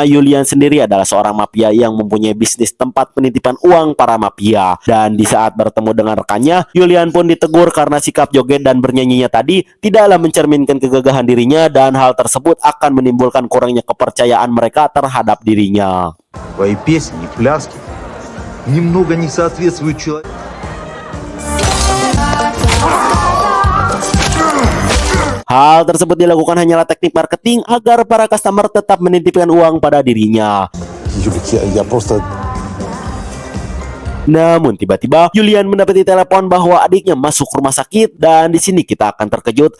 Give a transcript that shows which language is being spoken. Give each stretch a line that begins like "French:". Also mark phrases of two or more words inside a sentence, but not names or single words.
Indonesian: Julian sendiri adalah seorang mafia yang mempunyai bisnis tempat penitipan uang para mafia. Dan di saat bertemu dengan rekannya, Julian pun ditegur karena sikap joget dan bernyanyinya tadi tidaklah mencerminkan kegagahan dirinya dan hal tersebut akan menimbulkan kurangnya kepercayaan mereka terhadap dirinya.
Russian: Твои песни и пляски немного не соответствуют человеку.
Indonesian: Hal tersebut dilakukan hanyalah teknik marketing agar para customer tetap menitipkan uang pada dirinya. Namun tiba-tiba Julian mendapati telepon bahwa adiknya masuk rumah sakit dan di sini kita akan terkejut.